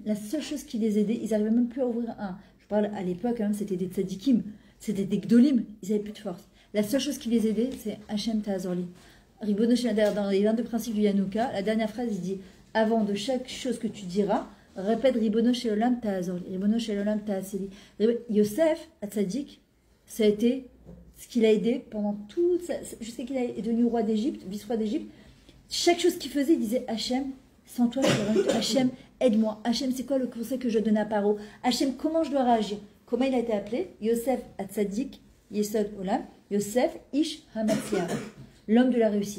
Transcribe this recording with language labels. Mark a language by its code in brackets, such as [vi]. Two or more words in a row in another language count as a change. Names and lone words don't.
[fr] La seule chose qui les aidait, ils n'arrivaient même plus à ouvrir un. Je parle à l'époque, hein, c'était des tzadikim, c'était des gdolim, ils n'avaient plus de force. La seule chose qui les aidait, c'est [he] השם תעזור לי. רבונו של עולם, [fr] dans les 22 principes du Yanouka, la dernière phrase, il dit avant de chaque chose que tu diras, répète [he] רבונו של עולם תעזור לי, רבונו של עולם תעשה לי. [fr] Yosef, à Tzadik, ça a été ce qu'il a aidé pendant tout, jusqu'à qu'il est devenu roi d'Égypte, vice-roi d'Égypte. Chaque chose qu'il faisait, il disait Hachem, sans toi, je Hachem, aide-moi. Hachem, c'est quoi le conseil que je donne à Paro? Hachem, comment je dois réagir? Comment il a été appelé? [he] יוסף הצדיק, יסוד עולם, יוסף איש המצליח, [fr] l'homme de la réussite.